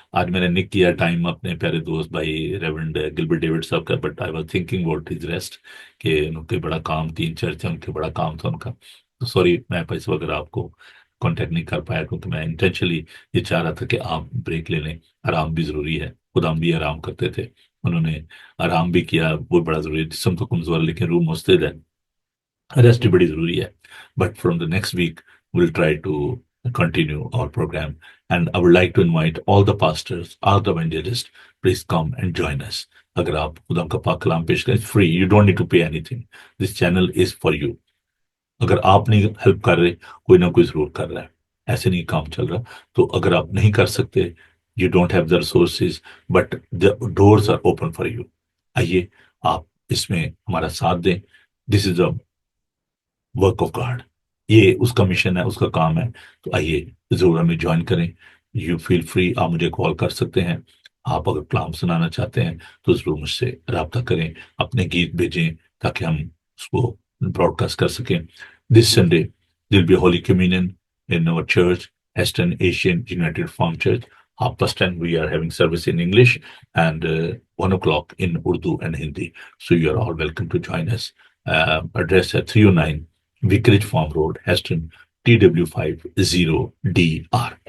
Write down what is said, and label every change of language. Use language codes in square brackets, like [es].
[ur] آج میں نے نک کیا ٹائم اپنے پیارے دوست بھائی ریورنڈ گلبرٹ ڈیوڈ صاحب کا، [en] but I was thinking what is rest, [ur] کہ ان کے بڑا کام، 3 چرچ ہیں ان کے، بڑا کام تھا ان کا. تو سوری میں اس وقت اگر آپ کو کانٹیکٹ نہیں کر پایا، کیونکہ میں انٹینشنلی یہ چاہ رہا تھا کہ آپ بریک لے لیں. آرام بھی ضروری ہے، خدا ہم بھی آرام کرتے تھے، انہوں نے آرام بھی کیا، وہ بڑا ضروری ہے. جسم تو کمزور لیکن روح مستعد ہے، ریسٹ بڑی ضروری ہے. [en] But from the next week will try to continue our programme. And I would like to invite all the pastors, all the evangelist, please come and join us. [ur] اگر آپ خدا کا پاک کلام پیش کریں، free, [en] You don't need to pay anything. This channel is for you. [ur] اگر آپ نہیں ہیلپ کر رہے، کوئی نہ کوئی ضرور کر رہا ہے، ایسے نہیں کام چل رہا. تو اگر آپ نہیں کر سکتے، [en] You don't have the resources, but the doors are open for you. [ur] آئیے آپ اس میں ہمارا ساتھ دیں. [en] this is a work of God, [ur] یہ اس کا مشن ہے، اس کا کام ہے. تو آئیے ضرور ہمیں جوائن کریں. [en] you feel free, [ur] آپ مجھے کال کر سکتے ہیں. آپ اگر کلام سنانا چاہتے ہیں تو ضرور مجھ سے رابطہ کریں، اپنے گیت بھیجیں تاکہ ہم اس کو براڈ کاسٹ کر سکیں. [en] This Sunday will be holy communion in our church, Heston Asian United Farm Church. 10:30 we are having service in English and 1 o'clock in Urdu and Hindi. So you are all welcome to join us. Address at 309 Vicarage Farm Road, Heston, TW50DR.